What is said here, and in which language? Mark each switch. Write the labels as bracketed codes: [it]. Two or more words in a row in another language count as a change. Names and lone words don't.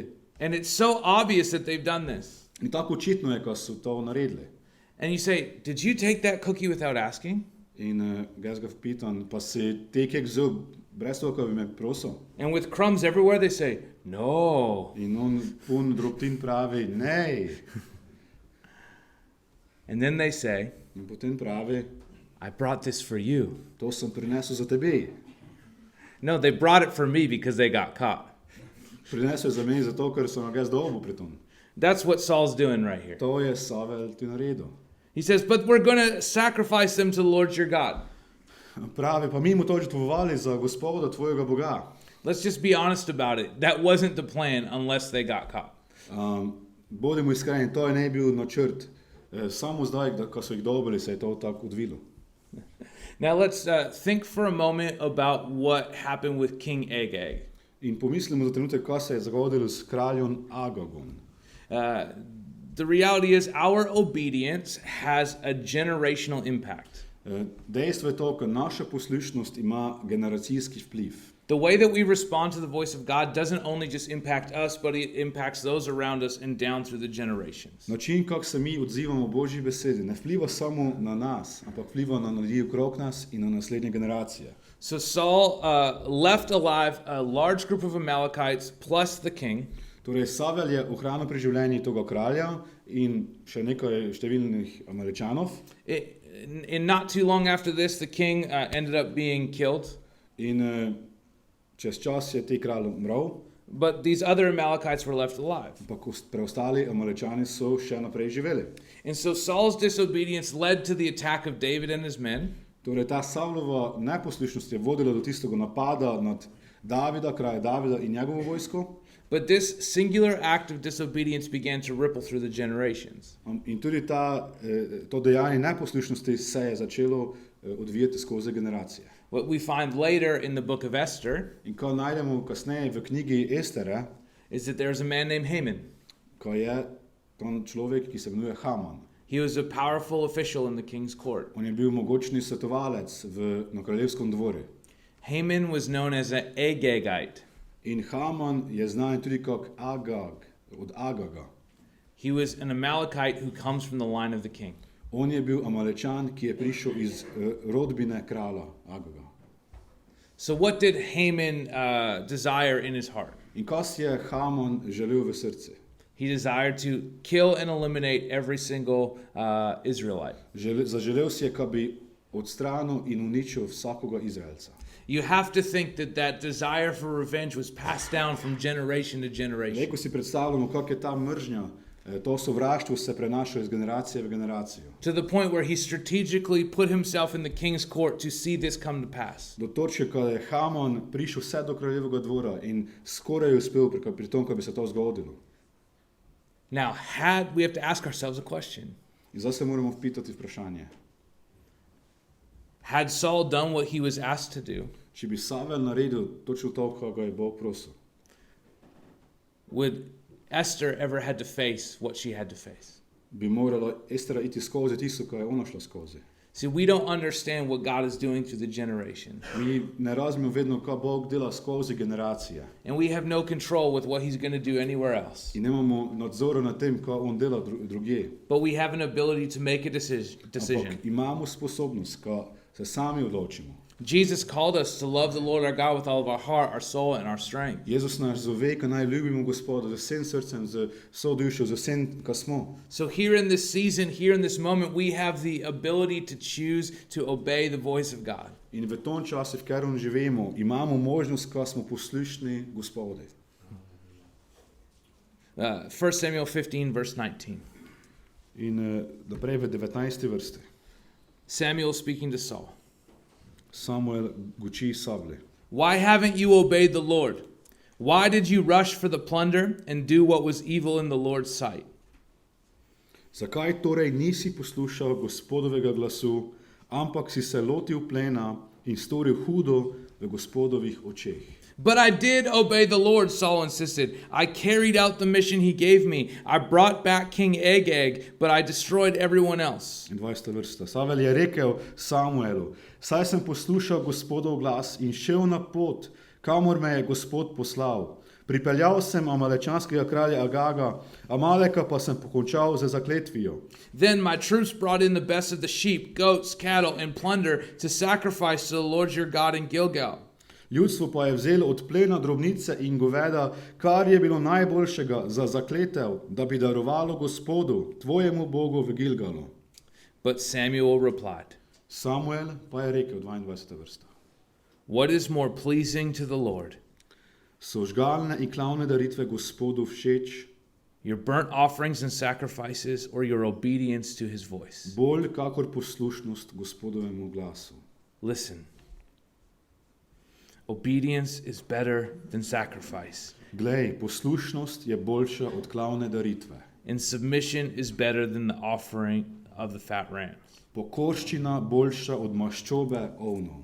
[en] And it's so obvious that they've done this. [sl] In tako očitno je, ko so to naredili. [en] And you say, did you take that cookie without asking? [sl] In jaz ga pitam, pa si te keks vzel brez toho, ko bi me prosil? [en] And with crumbs everywhere, they say, no. [sl] In on pun drobtin pravi, ne. [en] And then they say, [sl] in potem pravi, [en] I brought this for you. [sl] To sem prinesel za tebe. [en] No, they brought it for me because they got caught. [sl] Prinesel za mene zato, ker sem ga dobil pri tom. [en] That's what Saul's doing right here. [sl] To je Samuel tu naredil. [en] He says, but we're going to sacrifice them to the Lord your God. [sl] Pravi, pa mi mu to žrtvovali za Gospoda tvojega Boga. [en] Let's just be honest about it. That wasn't the plan unless they got caught. [sl] Bodimo iskreni, to je ne bil načrt. Samo zdaj, ko so jih dobili, se je to tako odvilo. [en] Now let's think for a moment about what happened with King Agag. [sl] In pomislimo za trenutek, kaj se je zgodilo s kraljem Agagom. [en] The reality is our obedience has a generational impact. [sl] Dejstvo je to, da naša poslušnost ima generacijski vpliv. [en] The way that we respond to the voice of God doesn't only just impact us, but it impacts those around us and down through the generations. [sl] Način, kako se mi odzivamo Božji besedi, ne vpliva samo na nas, ampak vpliva na ljudi okrog nas in na naslednje generacije. [en] So Saul left alive a large group of Amalekites plus the king. [sl] Torej, Samuel je ohranil pri življenju tega kralja in še nekaj številnih Amalečanov. [en] And not too long after this, the king ended up being killed. [sl] In čez čas je te kralj umrl. [en] But these other Amalekites were left alive. [sl] Ampak preostali Amalečani so še naprej živeli. [en] And so Saul's disobedience led to the attack of David and his men. [sl] Torej, ta Saulova neposlušnost je vodila do tistega napada nad Davida, kralja Davida in njegovo vojsko. [en] But this singular act of disobedience began to ripple through the generations. [sl] In tudi to dejanje neposlušnosti se je začelo odvijati skozi generacije. [en] What we find later in the book of Esther [sl] In ko najdemo kasneje v knjigi Estere, [en] is that there's a man named Haman. [sl] ko je to človek, ki se imenuje Haman. [en] He was a powerful official in the king's court. [sl] On je bil mogočni svetovalec na kraljevskem dvoru. [en] Haman was known as an Agagite. [sl] In Haman je znan tudi kot Agag, od Agaga. [en] He was an Amalekite who comes from the line of the king. [sl] On je bil Amalečan, ki je prišel iz rodbine kralja Agaga. [en] So what did Haman desire in his heart? [sl] In kaj si je Haman želel v srcu? [en] He desired to kill and eliminate every single Israelite. [sl] Zaželel si je, da bi odstranil in uničil vsakoga Izraelca. [en] You have to think that that desire for revenge was passed down from generation to generation. [sl] Ko si predstavljamo, kako je ta mržnja, to sovraštvo se prenaša iz generacije v generacijo. [en] To the point where he strategically put himself in the king's court to see this come to pass. [sl] Do točke, ko je Haman prišel vse do kraljevega dvora in skoraj uspel pri tom, ko bi se to zgodilo. [en] Now, we have to ask ourselves a question. [sl] In zdaj se moramo vpitati vprašanje. [en] Had Saul done what he was asked to do, [sl] Če bi Savel naredil točno to, kar ga je Bog prosil, [en] would Esther ever had to face what she had to face? [sl] bi morala Estera iti skozi tisto, kar je ona šla skozi. [en] See, we don't understand what God is doing through the generation. [sl] Mi ne razumemo vedno, kaj Bog dela skozi generacije. [en] And we have no control with what he's going to do anywhere else. [sl] In nemamo nadzora nad tem, kaj on dela drugje. [en] But we have an ability to make a decision. [sl] Ampak imamo sposobnost, kaj se sami odločimo. [en] Jesus called us to love the Lord our God with all of our heart, our soul, and our strength. [sl] Jezus nas zove, ka naj ljubimo Gospoda z vsem srcem, z vso dušo, z vsem, kar smo. [en] So here in this season, here in this moment, we have the ability to choose to obey the voice of God. [sl] In v tom času, v katerem živimo, imamo možnost, ko smo poslušni Gospodu. [en] 1 Samuel 15, verse 19. [sl] In naprej v 19. vrsti. [en] Samuel speaking to Saul. [sl] Samuel guči sablje. [en] Why haven't you obeyed the Lord? Why did you rush for the plunder and do what was evil in the Lord's sight? [sl] Zakaj torej nisi poslušal Gospodovega glasu, ampak si se lotil plena in storil hudo v Gospodovih očeh? [en] But I did obey the Lord, Saul insisted. I carried out the mission he gave me. I brought back King Agag, but I destroyed everyone else. [sl] In 20. vrsta. Savel je rekel Samuelu, saj sem poslušal Gospodov glas in šel na pot, kamor me je Gospod poslal. Pripeljal sem amalečanskega kralja Agaga, Amaleka pa sem pokončal z zakletvijo. [en] Then my troops brought in the best of the sheep, goats, cattle, and plunder to sacrifice to the Lord your God in Gilgal. [sl] Ljudstvo pa je vzelo od plena drobnice in goveda, kar je bilo najboljšega za zakletev, da bi darovalo Gospodu, tvojemu Bogu v Gilgalu. [en] But Samuel replied, [sl] Samuel pa je rekel, 22. vrsta. [en] What is more pleasing to the Lord? [sl] So žgalne in klavne daritve Gospodu všeč, [en] Your burnt offerings and sacrifices, or your obedience to his voice? [sl] bolj kakor poslušnost Gospodovemu glasu. [en] Listen. Obedience is better than sacrifice, [sl] Glej, poslušnost je boljša od klavne daritve. [en] and submission is better than the offering of the fat rams. [sl] Pokorščina boljša od maščobe ovnov.